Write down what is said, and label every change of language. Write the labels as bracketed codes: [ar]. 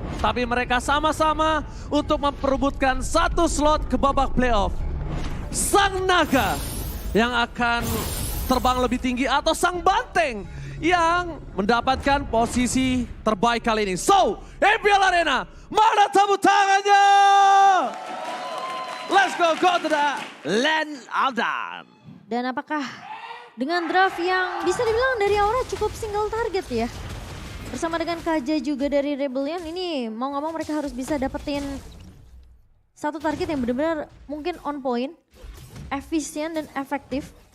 [id] Tapi mereka sama-sama untuk memperebutkan satu slot ke babak playoff. Sang Naga yang akan terbang lebih tinggi atau Sang Banteng yang mendapatkan posisi terbaik kali ini. So, MPL Arena, mana tepuk tangannya? [en] Let's go to the land of Dawn. [id] Dan apakah dengan draft yang bisa dibilang dari Aura cukup single target ya? Bersama dengan Kaja juga dari Rebellion ini mau nggak mau mereka harus bisa dapetin satu target yang benar-benar mungkin on point, efisien dan efektif.